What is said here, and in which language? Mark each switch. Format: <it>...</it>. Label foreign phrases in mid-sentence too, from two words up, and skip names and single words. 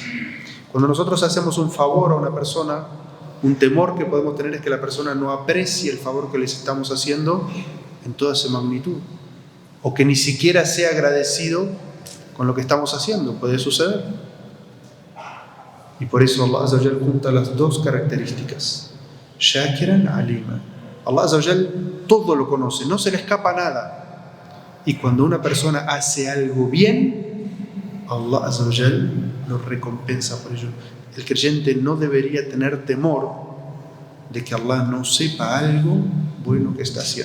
<es>Cuando nosotros hacemos un favor a una persona, un temor que podemos tener es que la persona no aprecie el favor que les estamos haciendo en toda su magnitud, o que ni siquiera sea agradecido con lo que estamos haciendo. Puede suceder. Y por eso</es> <ar>الله عز وجل</ar> <es>junta las dos características:</es> <ar>شاكرا عليما. الله عز وجل</ar> <es>todo lo conoce, no se le escapa nada. Y cuando una persona hace algo bien,</es> <ar>الله عز وجل</ar> <es>lo recompensa por ello. El creyente no debería tener temor de que Allah no sepa algo bueno que está haciendo.</es>